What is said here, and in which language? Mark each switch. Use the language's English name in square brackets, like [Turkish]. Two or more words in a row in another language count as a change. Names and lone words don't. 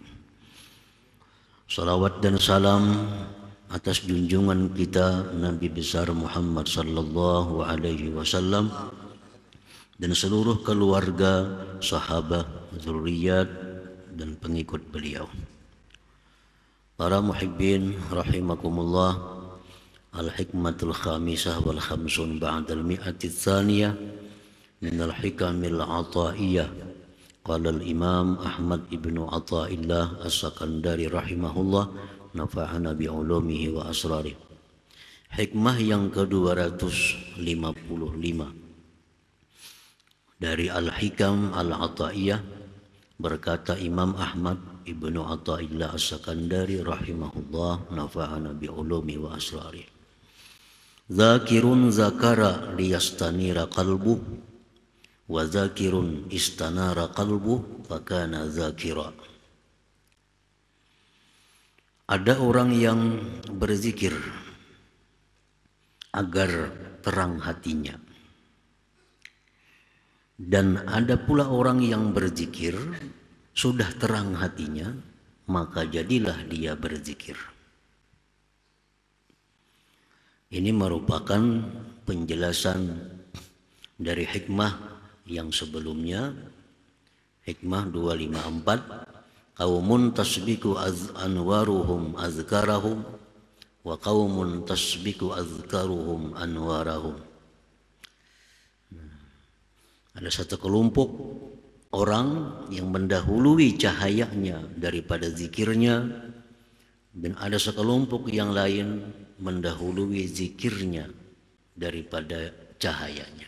[Indonesian] Salawat dan salam atas junjungan kita Nabi besar Muhammad [Arabic] صلى الله عليه وسلم [Indonesian] dan seluruh keluarga, sahabat, zuriyat dan pengikut beliau. [Arabic] Para محبين رحمكم الله، الحكمة الخامسة والخمسون بعد المئة الثانية من الحكم العطائية. قال الإمام أحمد ابن عطاء الله السكندري رحمه الله، نفعنا بعلومه وأسراره. [Indonesian] Hikmah yang ke-255 dari Al-Hikam Al-Ataiyah, berkata Imam Ahmad ibnu Athaillah as-Sakandari [Arabic] رحمه الله، نفعنا بعلومه وأسراره. ذاكر ذكر ليستنير قلبه وذاكر استنار قلبه فكان ذاكرا. [Indonesian] Ada orang yang berzikir agar terang hatinya, dan ada pula orang yang berzikir sudah terang hatinya, maka jadilah dia berzikir. Ini merupakan penjelasan dari hikmah yang sebelumnya, hikmah 254. [Arabic] قوم تسبق أنوارهم أذكارهم وقوم تسبق أذكارهم أنوارهم. [Indonesian] Ada satu kelompok orang yang mendahului cahayanya daripada zikirnya, dan ada sekelompok yang lain mendahului zikirnya daripada cahayanya.